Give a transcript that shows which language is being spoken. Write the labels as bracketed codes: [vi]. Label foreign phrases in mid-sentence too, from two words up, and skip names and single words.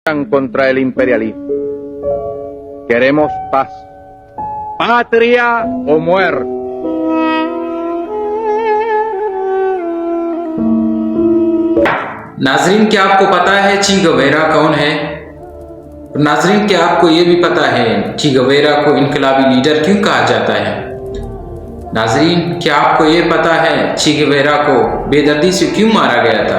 [es] contra el imperialismo. Queremos paz, patria o muerte. [hi] नाजरीन, क्या आपको पता है ची गवेरा कौन है? नाजरीन, क्या आपको ये भी पता है ची गवेरा को इनकलाबी लीडर क्यों कहा जाता है? नाजरीन, क्या आपको ये पता है ची गवेरा को बेदर्दी से क्यों मारा गया था?